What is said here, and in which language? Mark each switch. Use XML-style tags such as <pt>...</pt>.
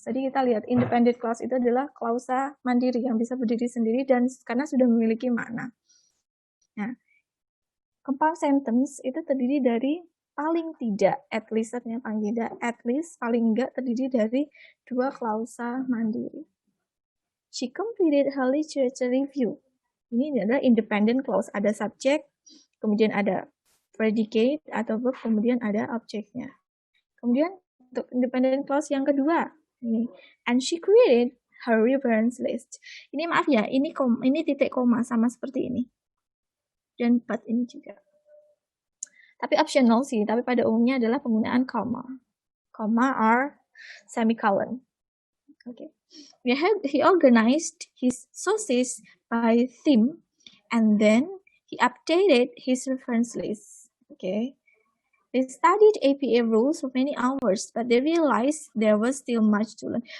<id>Jadi kita lihat independent clause itu adalah klausa mandiri yang bisa berdiri sendiri dan karena sudah memiliki makna. Nah, compound sentence itu terdiri dari paling tidak, at least artinya paling tidak, at least paling enggak terdiri dari dua klausa mandiri.</id> <en>She completed her literature review.</en> <id>Ini adalah independent clause, ada subject, kemudian ada predicate atau verb, kemudian ada objeknya. Kemudian untuk independent clause yang kedua, ini,</id> <en>and she created her reference list.</en> <id>Ini maaf ya, ini titik koma sama seperti ini. Dan but ini juga. Tapi optional sih, tapi pada umumnya adalah penggunaan comma.</id> <en>Comma or semicolon. Okay. He organized his sources by theme, and then he updated his reference list. Okay. They studied APA rules for many hours, but they realized there was still much to learn.</en>